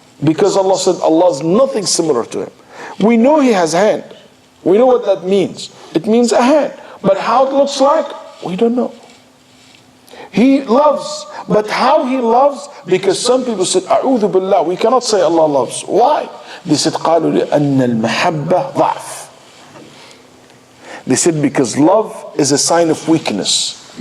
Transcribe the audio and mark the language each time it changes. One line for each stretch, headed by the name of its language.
English: Because Allah said Allah is nothing similar to Him. We know He has hand. We know what that means. It means a hand. But how it looks like, we don't know. He loves, but how He loves, because some people said, A'udhu billah, we cannot say Allah loves. Why? They said,
Arabic: قالوا لأن المحبة ضعف.
English: They said because love is a sign of weakness.